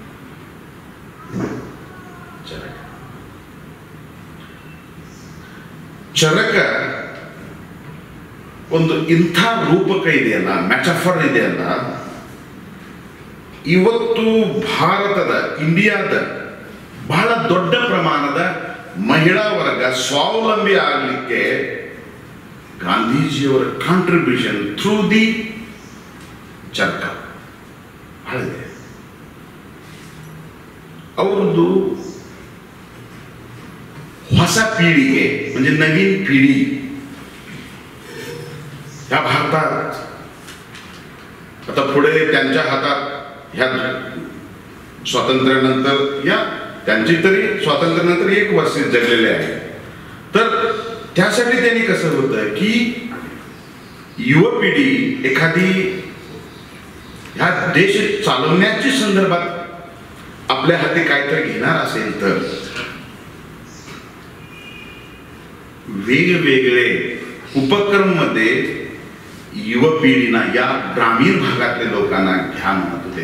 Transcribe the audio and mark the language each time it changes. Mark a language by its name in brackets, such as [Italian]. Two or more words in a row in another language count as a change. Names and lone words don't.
[Kannada] ಚರಕ ಚರಕ ಒಂದು ಇಂಥ ರೂಪಕ ಇದೆಯಲ್ಲ, ಮೆಟಫರ್ ಇದೆಯಲ್ಲ, ಇವತ್ತು ಭಾರತದ, ಇಂಡಿಯಾದ ಬಹಳ ದೊಡ್ಡ ಪ್ರಮಾಣದ ಮಹಿಳಾ ವರ್ಗ ಸ್ವಾವಲಂಬಿ ಆಗಲಿಕ್ಕೆ ಗಾಂಧೀಜಿಯವರ [English] contribution through the [Kannada] ಚರಕ ಬಹಳ ಇದೆ. ಅವರದ್ದು ಹೊಸ ಪೀಳಿಗೆ [Marathi] म्हणजे नवीन पिढी या भारतात आता पुढे त्यांच्या हातात ह्या स्वातंत्र्यानंतर या त्यांची तरी स्वातंत्र्यानंतर 1 वर्ष जगलेले आहे. तर त्यासाठी त्यांनी कसं होतं की युवा पिढी एखादी ह्या देश चालवण्याच्या संदर्भात आपल्या हाती काहीतरी घेणार असेल तर वेगवेगळे उपक्रम मध्ये युवा पिढीना या ग्रामीण भागातल्या लोकांना घ्या म्हणत होते.